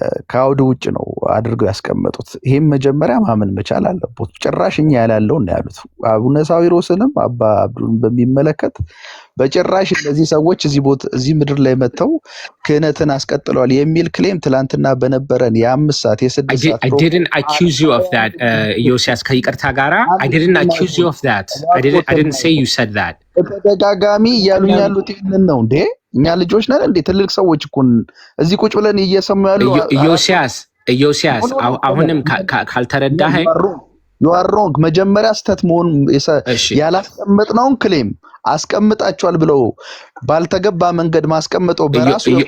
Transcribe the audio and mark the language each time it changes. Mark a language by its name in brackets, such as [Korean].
[Amharic] ከአውድ ውጭ ነው አድርገው ያስቀመጡት። ይሄም መጀመሪያ ማመን መቻል አለበት። ጭራሽ እኛ ያላለው ነው ያሉት። አቡነ ሳዊሮስንም አባ አብዱን በሚመለከት በጭራሽ እነዚህ ሰዎች እዚህ ምድር ላይ መተው ክህነትን አስቀጥለዋል የሚል ክሌም ትላንትና በነበረን የ5 ሰዓት የ6 ሰዓት [English] I didn't accuse you of that ዮሲያስ [Amharic] ከይቅርታ ጋራ [English] I didn't accuse you of that. I didn't say you said that. [Amharic] ተደጋጋሚ እያሉኝ ያሉት ይሄንን ነው እንዴ? እኛ ልጆች ነን እንዴ? ትልቅ ሰዎች እኮ እዚህ ቁጭ ብለን እየሰሙ ያሉ ዮሲያስ አሁንም ካልተረዳኸኝ [English] you are wrong። [Amharic] መጀመሪያ ስተት መሆን ያላስቀመጥነውን ክሌም አስቀምጣቸዋል ብለው ባልተገባ መንገድ ማስቀመጠው በራሱ